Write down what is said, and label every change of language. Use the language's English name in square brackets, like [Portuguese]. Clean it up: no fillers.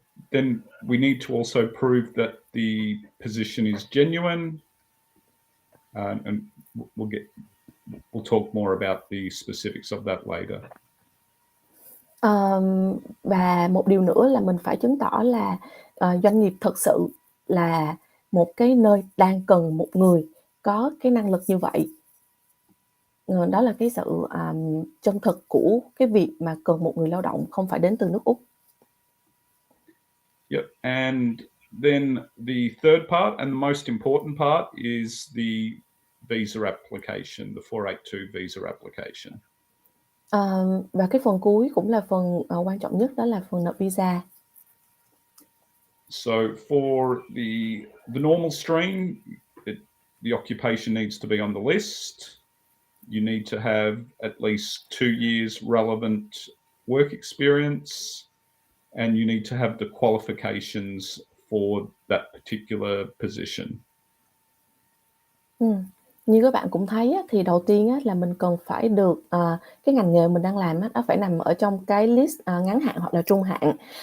[English] Then we need to also prove that the position is genuine, and we'll talk more about the specifics of that later. [Vietnamese] Và một điều nữa là mình phải chứng tỏ là doanh nghiệp thực sự là một cái nơi đang cần một người có cái năng lực như vậy. Đó là cái sự chân thực của cái việc mà cần một người lao động không phải đến từ nước Úc. [English] Yep. And then the third part and the most important part is the visa application, the 482 visa application. [Vietnamese] Và cái phần cuối cũng là phần quan trọng nhất, đó là phần nộp visa. [English] So for the normal stream, the occupation needs to be on the list. You need to have at least 2 years relevant work experience, and you need to have the qualifications for that particular position. [Vietnamese] Như các bạn cũng thấy thì đầu tiên là mình cần phải được cái ngành nghề mình đang làm nó phải nằm ở trong cái list ngắn hạn hoặc là trung hạn.